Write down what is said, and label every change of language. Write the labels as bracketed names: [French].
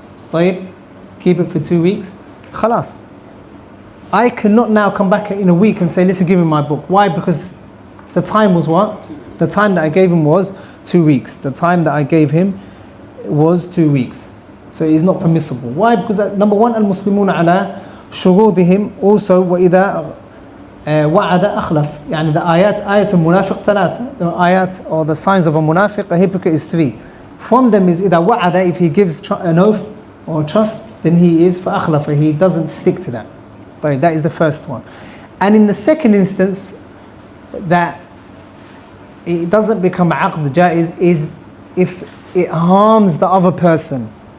[Arabic] طيب, [English] keep it for 2 weeks. خلاص. I cannot now come back in a week and say, listen, give me my book. Why? Because the time was what? The time that I gave him was 2 weeks. The time that I gave him was 2 weeks. So it is not permissible. Why? Because number one, al-Muslimuna ala shurudihim. Also, [Arabic] وَإِذَا وَعَدَ أَخْلَفْ. يعني [English] the ayat al-munafiq [Arabic] ثلاث. [English] The ayat or the signs of a munafiq, a hypocrite, is 3. From them is [Arabic] إِذَا وَعَدَ, [English] if he gives an oath or trust, then he is [Arabic] فَأَخْلَفَ, [English] he doesn't stick to that. That is the first one. And in the second instance, that it doesn't become aqd jaiz is if it harms the other person.